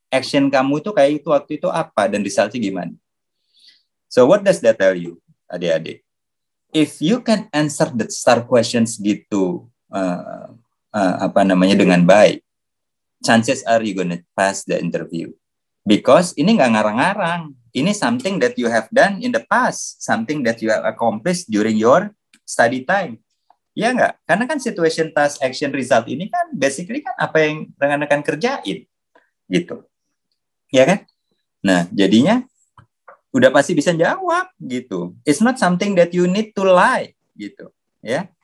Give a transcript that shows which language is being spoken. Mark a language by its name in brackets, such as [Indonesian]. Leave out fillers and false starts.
[Indonesian] Action kamu itu kayak itu waktu itu apa? Dan resultnya gimana? [English] So what does that tell you, adik-adik? If you can answer the STAR questions gitu [Indonesian] dengan baik, [English] chances are you gonna pass the interview. [Indonesian] Because ini nggak ngarang-ngarang. [English] Ini something that you have done in the past, something that you have accomplished during your study time. [Indonesian] Ya nggak? Karena kan situation, task, action, result ini kan basically kan apa yang rekan-rekan kerjain, gitu. Ya kan? Nah, jadinya udah pasti bisa jawab gitu. [English] It's not something that you need to lie gitu, ya.